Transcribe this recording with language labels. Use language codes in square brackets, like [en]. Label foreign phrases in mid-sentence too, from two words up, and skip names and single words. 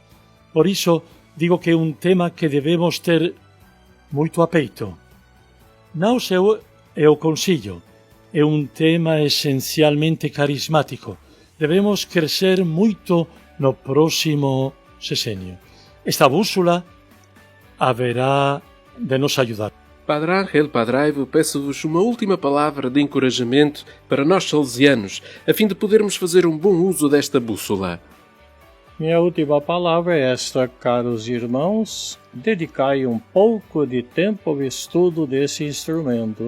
[gl] Por iso, digo que é un tema que debemos ter moito a peito. Non é o consello, é un tema esencialmente carismático. Debemos crecer moito no próximo sexenio. [pt] Esta bússola haverá de nos ajudar. Padre Ángel, Padre Ivo, peço-vos uma última palavra de encorajamento para nós salesianos, a fim de podermos fazer um bom uso desta bússola. Minha última palavra é esta, caros irmãos, dedicai um pouco de tempo ao estudo desse instrumento.